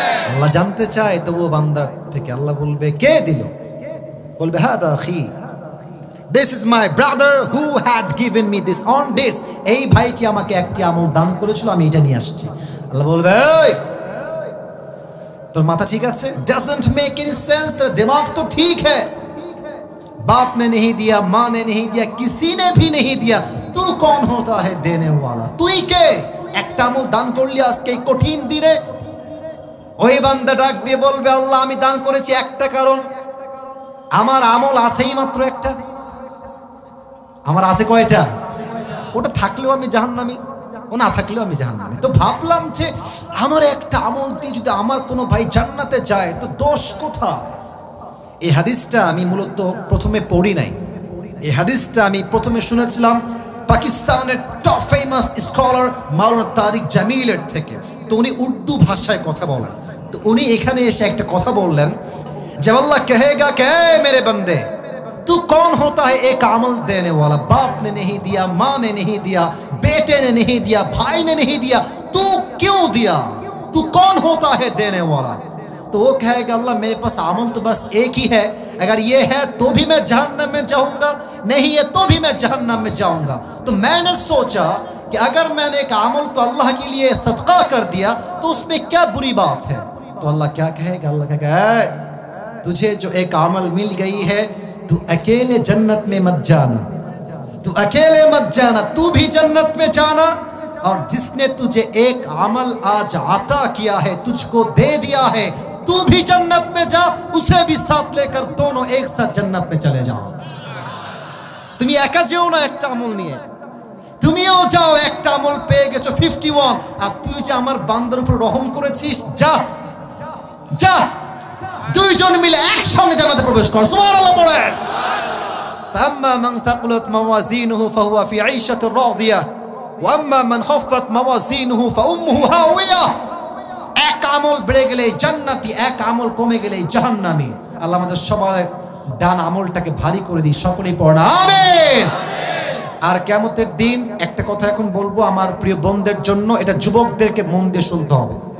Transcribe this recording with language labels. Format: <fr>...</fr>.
<bn>আল্লাহ জানতে চায় তবুও বান্দার থেকে। আল্লাহ বলবে, কে দিল? বলবে,</bn> <ar>হাদা আখি,</ar> <en>this is my brother who had given me this on this,</en> <bn>এই ভাইটি আমাকে একটি আমল দান করেছিল, আমি এটা নিয়ে আসছি। আল্লাহ বলবে, এই তোর মাথা ঠিক আছে?</bn> <en>doesn't make any sense,</en> <hi>तेरा दिमाग तो ठीक है, बाप ने नहीं दिया, माँ ने नहीं दिया, किसी ने भी नहीं दिया, तू कौन होता है देने वाला?</hi> <bn>তুই কে? একটা আমল দান করলি আজকে এই কঠিন দিনে। ওই বান্দা ডাক দিয়ে বলবে, আল্লাহ আমি দান করেছি একটা কারণ, আমার আমল আছেই মাত্র একটা। আমার আছে কয়টা? ওটা থাকলেও আমি জাহান্নামী, ও না থাকলেও আমি জাহান্নামী। তো ভাবলাম যে আমার একটা আমল দিয়ে যদি আমার কোনো ভাই জান্নাতে যায় তো দোষ কোথায়? এই হাদিসটা আমি মূলত প্রথমে পড়ি নাই, এই হাদিসটা আমি প্রথমে শুনেছিলাম পাকিস্তানের টপ ফেমাস স্কলার মাওলানা তারিক জামিলের থেকে। তো উনি উর্দু ভাষায় কথা বলেন। তো উনি এখানে এসে একটা কথা বললেন,</bn> <hi>जब अल्लाह कहेगा कि मेरे बंदे तू कौन होता है एक अमल देने वाला, बाप ने नहीं दिया, माँ ने नहीं दिया, बेटे ने नहीं दिया, भाई ने नहीं दिया, तू क्यों दिया? तू कौन होता है देने वाला? तो वो कहेगा, अल्लाह मेरे पास अमल तो बस एक ही है, अगर ये है तो भी मैं जहन्नम में जाऊंगा, नहीं है तो भी मैं जहन्नम में जाऊंगा। तो मैंने सोचा कि अगर मैंने एक अमल को अल्लाह के लिए सदका कर दिया तो उसमें क्या बुरी बात है? तो अल्लाह क्या कहेगा? अल्लाह कहेगा, तुझे जो एक अमल मिल गई है, तू अकेले जन्नत में मत जाना, तू अकेले मत जाना, तू भी जन्नत में जाना, और जिसने तुझे एक अमल आज अता किया है, तुझको दे दिया है, तू भी जन्नत में जा, उसे भी साथ लेकर दोनों एक साथ जन्नत में चले जाओ।</hi> <bn>তুমি একা যেও না একটা আমল নিয়ে, তুমিও যাও, একটা আমল পেয়ে গেছো 51, আর তুই যে আমার বান্দার উপর রহম করেছিস, যা যা দুইজন মিলে একসঙ্গে জান্নাতে প্রবেশ কর। সুবহানাল্লাহ বলেন।</bn> <ar>فأما من ثقلت موازينه فهو في عيشة راضية وأما من خفت موازينه فأمه هاوية।</ar> <bn>এক আমল বেড়ে গেলে জান্নাতি, এক আমল কমে গেলে জাহান্নামী। আল্লাহ আমাদের সবার ডান আমলটাকে ভারী করে দিই, সকলেই পড়না আমিন। আর কিয়ামতের দিন একটা কথা এখন বলবো আমার প্রিয় বোনদের জন্য, এটা যুবকদেরকে মন দিয়ে শুনতে হবে।</bn>